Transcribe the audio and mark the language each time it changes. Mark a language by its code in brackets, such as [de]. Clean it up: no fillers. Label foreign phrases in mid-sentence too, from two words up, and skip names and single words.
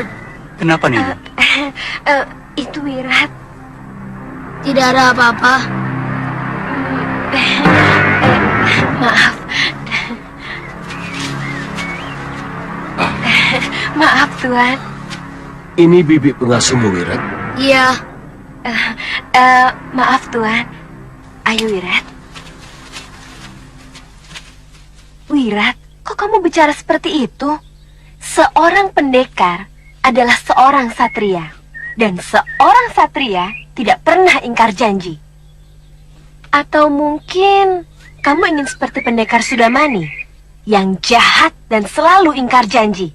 [id] Kenapa Nini? Itu Wirat. Tidak ada apa-apa. Maaf. Maaf, Tuan. Ini bibi pengasuhmu, Wirat? Iya. Maaf, Tuan. Ayo, Wirat. Wirat, kok kamu bicara seperti itu? Seorang pendekar adalah seorang satria. Dan seorang satria tidak pernah ingkar janji. Atau mungkin kamu ingin seperti pendekar Sudamani yang jahat dan selalu ingkar janji.